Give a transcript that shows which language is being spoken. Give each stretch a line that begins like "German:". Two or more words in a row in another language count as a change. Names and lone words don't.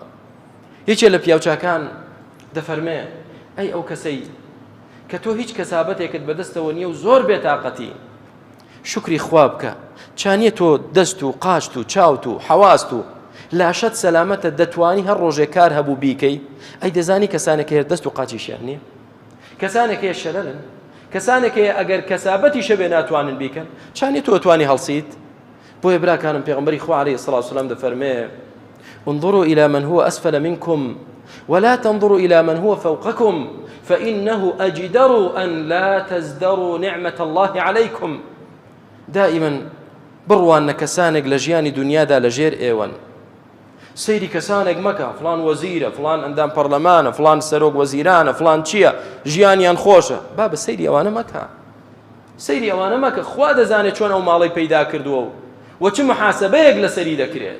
Central Kurdish: یەکێ لە پیاوچاکان دەفەرمێ ئەی ئەو کەسەی کە تۆ هیچ کەسابەتێکت بەدەستەوە نییە و زۆر بێتاقەتی، شکری خوا بکە، چانیە تۆ دەست و قاشت و چاوت و حەواست و لاشەت سەلامەتە، دەتوانی هەر ڕۆژێک کار هەبوو بیکەی. ئەی دەزانی کەسانێک هەیە دەست و قاچیشیان نییە، کەسانێک هەیە شەلەلن، کەسانێک هەیە ئەگەر کەسابەتی شەبێ ناتوانن بیکەن، چانی تۆ توانی هەڵسیت؟ بۆیە براکانم پێغەمبەری خوا
Arabic: عەلەیهی سەڵاتو وسەلام
Central Kurdish: دەفەرمێ
Arabic: انظروا إلى من هو أسفل منكم ولا تنظروا إلى من هو فوقكم فإنه أجدر أن لا تزدروا نعمة الله عليكم.
Central Kurdish: دائما بڕوانە کەسانێک لە ژیانی دنیادا لە ژێر ئێوەن، سەیری کەسانێک مەکە، فلان وەزیرە، فلان ئەندام پەرلەمانە، فلان سەرۆک وەزیرانە، فلان چییە، ژیانیان خۆشە. با بە سەیری ئەوانە مەکە، سەیری ئەوانە مەکە. خوا دەزانێت چۆن ئەو ماڵی پەیدا کردووە و چ محاسبەیەک لەسەری دەکرێت.